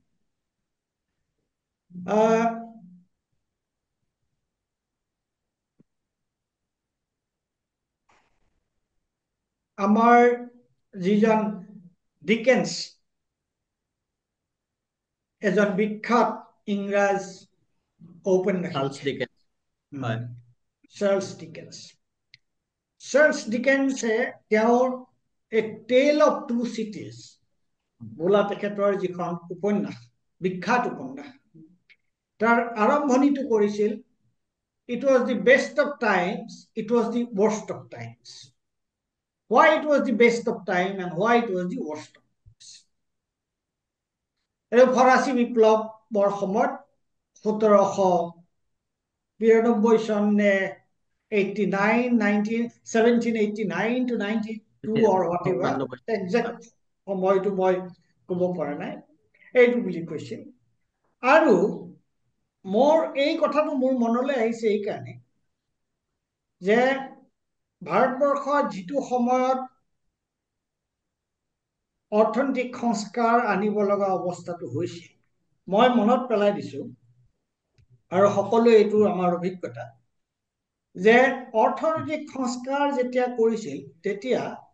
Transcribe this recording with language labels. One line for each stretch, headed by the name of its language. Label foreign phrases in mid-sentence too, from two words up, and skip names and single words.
Assamese: আমাৰ যিজন ডিকেন্স, এজন বিখ্যাত ইংৰাজ ঔপন্যাসিক, চাৰ্লছ ডিকেন্সে তেওঁৰ এ টেল অফ টু চিটিজ বোলা তেখেতৰ যিখন উপন্যাস, বিখ্যাত উপন্যাস, তাৰ আৰম্ভণিটো কৰিছিল,
English: it was the best of times, it was the worst of times. Why it was the best of time and why it was the worst of times?
Assamese: এই ফৰাচী বিপ্লৱৰ সময়ত 1792 চন নে 89, 1789
English: to 92 or whatever,
Assamese: 94 exact সময়টো মই ক'ব পৰা নাই, এইটো বুলি কৈছিল। আৰু মোৰ এই কথাটো মোৰ মনলৈ আহিছে এইকাৰণে যে ভাৰতবৰ্ষত যিটো সময়ত অৰ্থনৈতিক সংস্কাৰ আনিব লগা অৱস্থাটো হৈছিল, মই মনত পেলাই দিছো আৰু সকলোৱে এইটো আমাৰ অভিজ্ঞতা যে অৰ্থনৈতিক সংস্কাৰ যেতিয়া কৰিছিল তেতিয়া